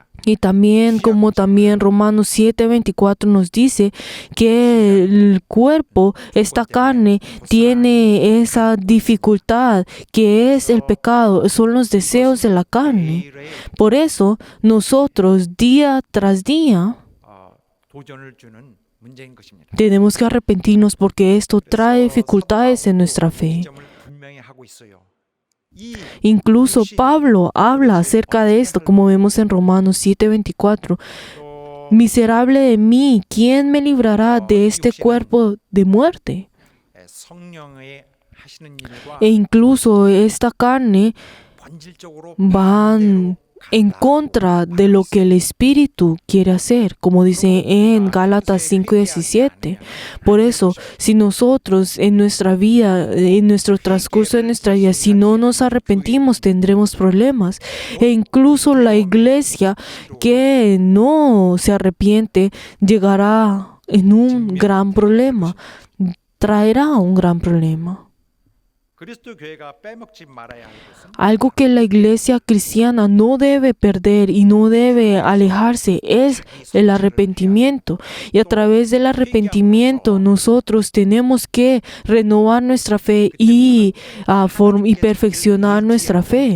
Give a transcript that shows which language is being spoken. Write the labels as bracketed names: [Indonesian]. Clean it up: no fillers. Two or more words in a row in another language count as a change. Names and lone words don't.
[Spanish] Y también, como también Romanos 7:24 nos dice, que el cuerpo, esta carne, tiene esa dificultad que es el pecado, son los deseos de la carne. Por eso, nosotros día tras día [Korean] 도전을 주는 문제인 것입니다. [Spanish] tenemos que arrepentirnos porque esto trae dificultades en nuestra fe. [Korean] 점을 분명히 하고 있어요. [Spanish] Incluso Pablo habla acerca de esto, como vemos en Romanos 7:24. Miserable de mí, ¿quién me librará de este cuerpo de muerte? [Korean] 성령의 하시는 일과 [Spanish] E incluso esta carne [Korean] 본질적으로 [Spanish] van en contra de lo que el Espíritu quiere hacer, como dice en Gálatas 5:17. Por eso, si nosotros en nuestra vida, en nuestro transcurso de nuestra vida, si no nos arrepentimos, tendremos problemas. E incluso la iglesia que no se arrepiente llegará en un gran problema, traerá un gran problema. [Korean] 그리스도 교회가 빼먹지 말아야 할 것은 [Spanish] Algo que la iglesia cristiana no debe perder y no debe alejarse es el arrepentimiento. Y a través del arrepentimiento nosotros tenemos que renovar nuestra fe y perfeccionar nuestra fe.